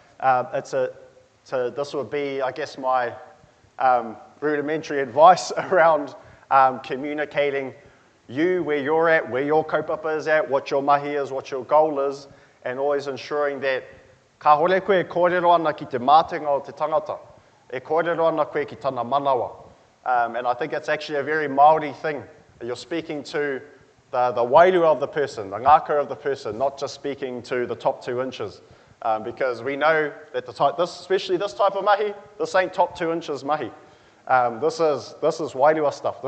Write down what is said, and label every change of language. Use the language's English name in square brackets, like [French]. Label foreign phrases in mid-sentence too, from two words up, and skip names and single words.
[English] this would be, I guess, my rudimentary advice around communicating you, where you're at, where your kaupapa is at, what your mahi is, what your goal is, and always ensuring that [Māori] ka hore koe e kōrero ana ki te mātenga o te tangata, e kōrero ana koe ki tana manawa. [English] And I think it's actually a very Māori thing. You're speaking to the wairua of the person, the ngākau of the person, not just speaking to the top 2 inches. Because we know that especially this type of mahi, this ain't top 2 inches mahi. This is wairua stuff.